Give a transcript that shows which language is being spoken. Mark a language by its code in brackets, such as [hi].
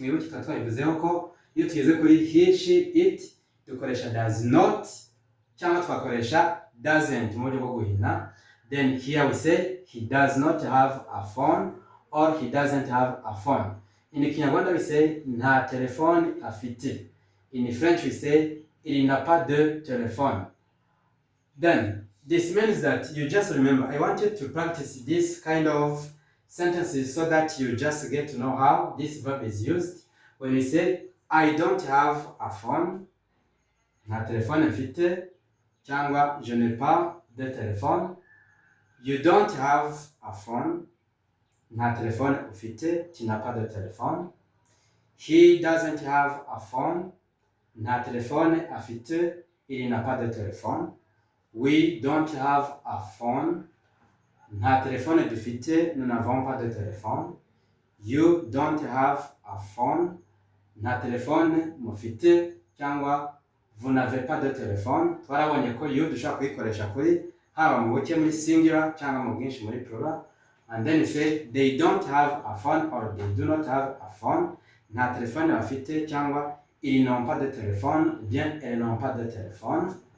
[rw] Mwibuke twabivuzeho ko iyo tugeze kuri he, she, it dukoresha does not cyangwa twakoresha doesn't mu buryo bwo guhina. [en] Then here we say he does not have a phone or he doesn't have a phone. In Kinyarwanda we say [rw] nta telefone afite. [en] In French we say [fr] il n'a pas de téléphone. [en] Then this means that you just remember, I want you to practice this kind of sentences so that you just get to know how this verb is used. When we say I don't have a phone, [rw] nta telefone mfite, cyangwa [fr] je n'ai pas de téléphone. [en] You don't have a phone, [rw] nta telefone ufite, [fr] tu n'as pas de téléphone. [en] He doesn't have a phone, [rw] nta telefone afite, [fr] il n'a pas de téléphone. [en] We don't have a phone, [rw] nta telefone dufite, [fr] nous n'avons pas de téléphone. [en] You don't have a phone, [rw] nta telefone mufite, cyangwa [fr] vous n'avez pas de téléphone. [rw] Twarabonye ko you dushobora kuyikoresha kuri haba mu buke muri singular cyangwa mu bwinshi muri plural. [en] And then you say they don't have a phone or they do not have a phone. [rw] Nta telefone bafite cyangwa [fr] ils n'ont pas de téléphone, bien elles n'ont pas de téléphone.